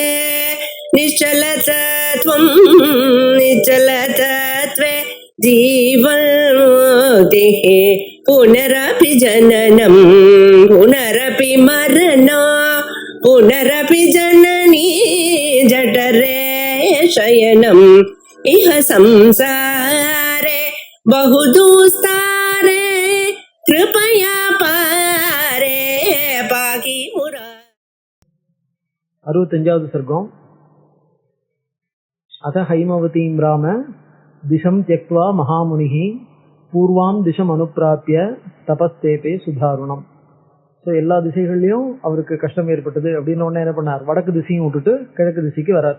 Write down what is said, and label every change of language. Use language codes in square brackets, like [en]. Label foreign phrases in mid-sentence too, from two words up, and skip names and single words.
[sa] निश्चलतत्वं निश्चलतत्वे जीवन्मुक्तिः पुनरपि जननं पुनरपि मरणं पुनरपि जननी जठरे शयनम् इह संसारे बहुदुस्तारे कृपया पारे पाहि मुरा. [ta] 65வது சர்க்கம். [sa] अथ हैमवतीं राम दिशं त्यक्त्वा महामुनिः पूर्वां दिशम् अनुप्राप्य तपस्तेपे सुदारुणम्. [ta] ஸோ எல்லா திசைகள்லையும் அவருக்கு கஷ்டம் ஏற்பட்டது அப்படின்னு உடனே என்ன பண்ணார், வடக்கு திசையும் விட்டுட்டு கிழக்கு திசைக்கு வரார்.